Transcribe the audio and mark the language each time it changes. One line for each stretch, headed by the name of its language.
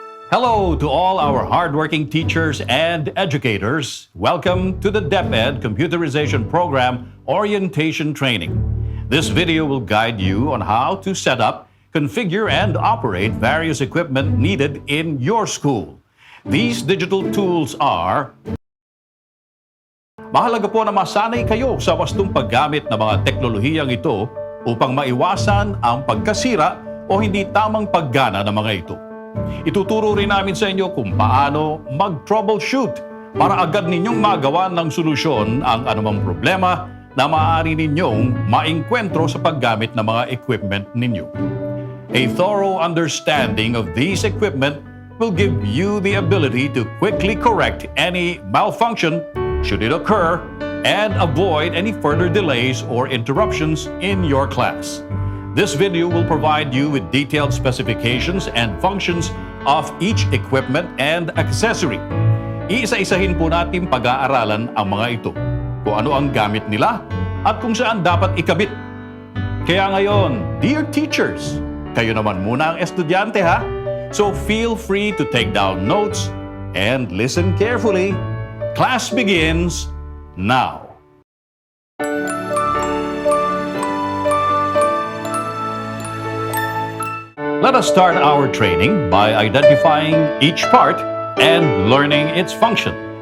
English: Hello to all our hardworking teachers and educators. Welcome to the DepEd Computerization Program Orientation Training. This video will guide you on how to set up, configure, and operate various equipment needed in your school. These digital tools are:
Filipino: mahalaga po na masanay kayo sa wastong paggamit ng mga teknolohiyang ito upang maiwasan ang pagkasira o hindi tamang paggana ng mga ito. Ituturo rin namin sa inyo kung paano mag-troubleshoot para agad ninyong magawa ng solusyon ang anumang problema na maaari ninyong maengkwentro sa paggamit ng mga equipment ninyo.
English: A thorough understanding of these equipment will give you the ability to quickly correct any malfunction should it occur and avoid any further delays or interruptions in your class. This video will provide you with detailed specifications and functions of each equipment and accessory.
Filipino: Iisa-isahin po natin pag-aaralan ang mga ito, kung ano ang gamit nila at kung saan dapat ikabit. Kaya ngayon, dear teachers, kayo naman muna ang estudyante ha?
English: So feel free to take down notes and listen carefully. Class begins now. Let us start our training by identifying each part and learning its function.